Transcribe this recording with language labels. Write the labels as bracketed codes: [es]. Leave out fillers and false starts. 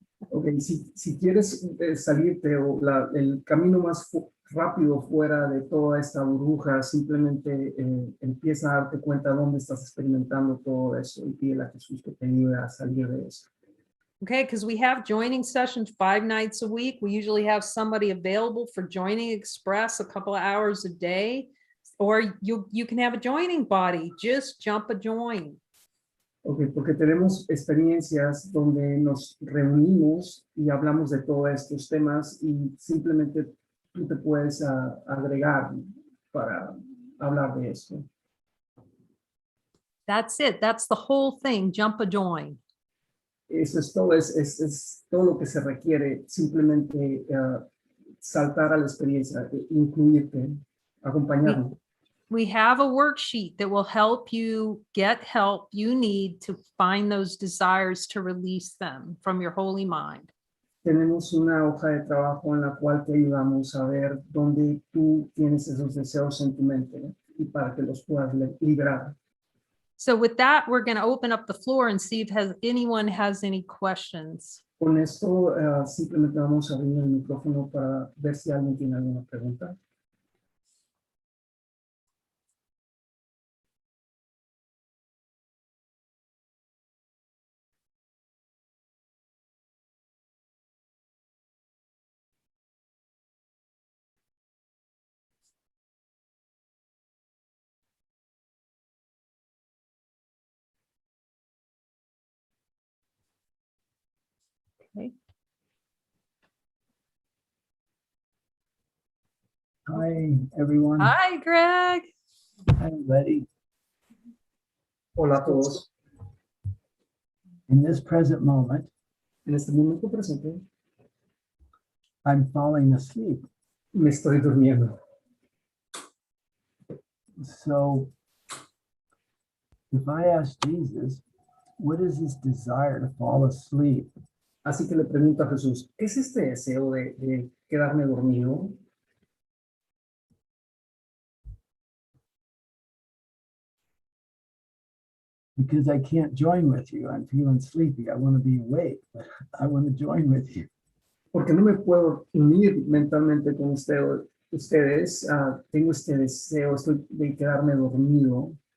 [es] Okay, si quieres salirte o el camino más rápido fuera de toda esta burbuja, simplemente empieza a darte cuenta dónde estás experimentando todo eso y pídele a Jesús que te ayude a salir de eso. [en] Okay, because we have joining sessions 5 nights a week. We usually have somebody available for joining express a couple of hours a day, or you can have a joining body. Just jump a join. [es] Okay, porque tenemos experiencias donde nos reunimos y hablamos de todos estos temas y simplemente tú te puedes agregar para hablar de esto. [en] That's it. That's the whole thing. Jump a join. [es] Eso es todo, es todo lo que se requiere, simplemente saltar a la experiencia, incluirte, acompañarnos. [en] We have a worksheet that will help you get help you need to find those desires to release them from your holy mind. [es] Tenemos una hoja de trabajo en la cual te ayudamos a ver dónde tú tienes esos deseos en tu mente y para que los puedas liberar. [en] So with that, we're going to open up the floor and see if anyone has any questions. [es] Con esto simplemente vamos a abrir el micrófono para ver si alguien tiene alguna pregunta. [en] Okay. Hi, everyone. Hi, Greg. Hi, Letty. [es] Hola a todos. [en] In this present moment, [es] En este momento presente [en] I'm falling asleep. [es] me estoy durmiendo. [en] So if I ask Jesus, what is this desire to fall asleep? [es] Así que le pregunto a Jesús, ¿qué es este deseo de quedarme dormido? [en] Because I can't join with you. I'm feeling sleepy. I want to be awake, but I want to join with you. [es] Porque no me puedo unir mentalmente con ustedes. Tengo este deseo de quedarme dormido.